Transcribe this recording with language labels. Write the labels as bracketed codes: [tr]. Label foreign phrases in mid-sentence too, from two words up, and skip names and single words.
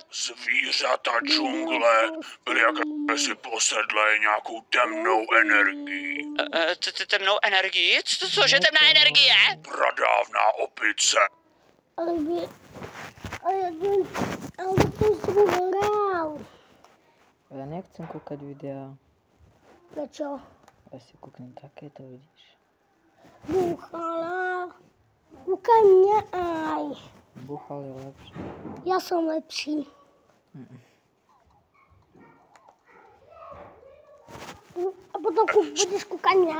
[cs] Zvířata džungle byly jakési posedlé nějakou temnou energií. Temnou energii? Cože temná energie? Pradávná opice. Ale vy... Ale to jsem hrál. [sk] Ja nechcem kúkať videa. Prečo? Ja si kúknem takéto, vidíš. Búchala. Kúkaj mňa aj. Búchal je lepší. Ja som lepší. A potom budeš kúkať mňa?